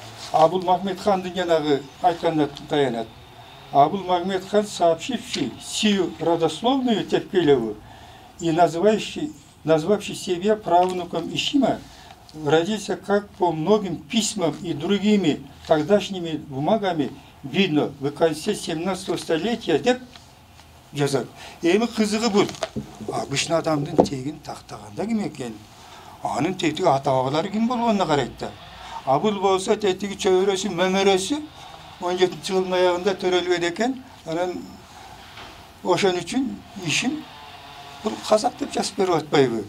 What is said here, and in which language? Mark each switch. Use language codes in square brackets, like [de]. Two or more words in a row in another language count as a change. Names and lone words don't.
[ky] Абул Махмед хандын жанагы айтканына таянат. [ru] Абул Махмед хан, сообщивший сию родословную Тевкелеву и назвавший себя правнуком Ишима, родился как по многим письмам и другими тогдашними бумагами видно в конце 17 столетия [ky] деп жазат. Эми кызыгы бул. Обычный адамдын тегин тактаганда ким экен? Анын тетиги ата-бабалары ким болгонуна карайт да. Бул болсо тетиги чөбөрөсү, мөмөрөсү 17-жылдын аягында төрөлбөйт экен. Анан ошон үчүн ишим бул казак деп жазып берип атпайбы?